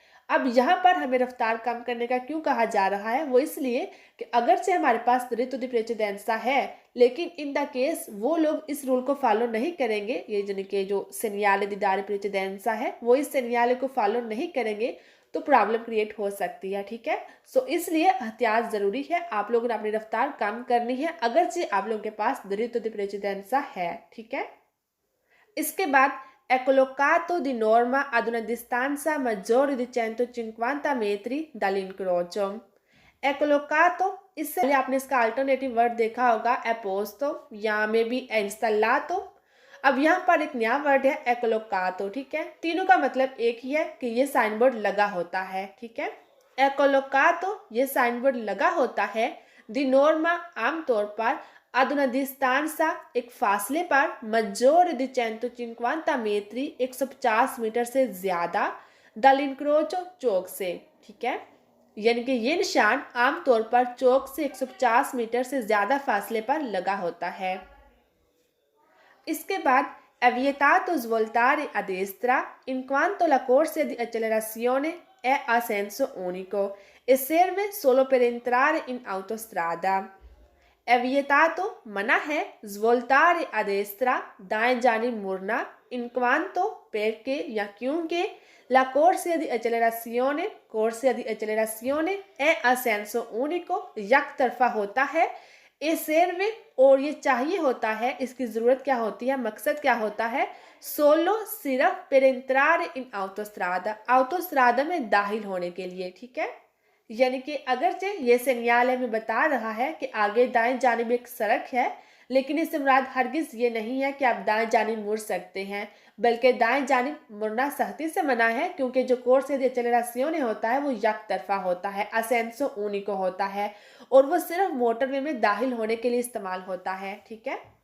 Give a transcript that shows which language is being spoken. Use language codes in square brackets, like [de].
[hi] अब यहाँ पर हमें रफ्तार कम करने का क्यों कहा जा रहा है, वो इसलिए कि अगर से हमारे पास दिरित्तो दी प्रेसिडेंसा है, लेकिन इन द केस वो लोग इस रूल को फॉलो नहीं करेंगे, ये यानी कि जो सेनियाले दी दारे प्रेसिडेंसा है वो इस सेनियाले को फॉलो नहीं करेंगे तो प्रॉब्लम क्रिएट हो सकती है, ठीक है। सो इसलिए एहतियात जरूरी है, आप लोगों ने अपनी रफ्तार कम करनी है अगर से आप लोगों के पास दिरित्तो दी प्रेसिडेंसा है, ठीक है। इसके बाद [it] è collocato di norma ad una distanza maggiore di 150 metri dall'incrocio. È collocato, [hi] इससे पहले आपने इसका अल्टरनेटिव वर्ड देखा होगा एपोस्तो या मे बी इंस्टॉलातो। अब यहाँ पर एक नया वर्ड है एक्लोकातो, ठीक है। तीनों का मतलब एक ही है कि ये साइन बोर्ड लगा होता है, ठीक है। एक्लोकातो ये साइन बोर्ड लगा होता है। दी नॉर्मा आमतौर पर [it] ad una distanza [hi] एक फासले पर [it] maggiore di 150 metri [hi] 150 मीटर से ज्यादा [it] dall'incrocio [hi] चौक से, ठीक है, यानी कि ये निशान आमतौर पर चौक से 150 मीटर से ज्यादा फासले पर लगा होता है। इसके बाद [it] è vietato svoltare a destra in quanto la corsia di accelerazione è a senso unico e serve solo per entrare in autostrada। è vietato [hi] मना है [it] svoltare a destra [hi] दाएं जानिब मुड़ना [it] in quanto perché [hi] या क्योंकि [it] la corsia di accelerazione è a senso unico [hi] एक तरफा होता है। ए serve और ये चाहिए होता है, इसकी ज़रूरत क्या होती है, मकसद क्या होता है, सोलो सिर्फ [it] per entrare in autostrada [hi] में दाखिल होने के लिए, ठीक है। यानी कि अगरचे ये सेनियाले में बता रहा है कि आगे दाएं जानिब एक सड़क है, लेकिन इससे मुराद हरगिज ये नहीं है कि आप दाएं जानिब मुड़ सकते हैं, बल्कि दाएं जानिब मुड़ना सख्ती से मना है, क्योंकि जो कोर्स दी एक्सेलरेशियोने होता है वो एक तरफा होता है, असेंसो ऊनिको होता है और वो सिर्फ मोटरवे में दाखिल होने के लिए इस्तेमाल होता है, ठीक है।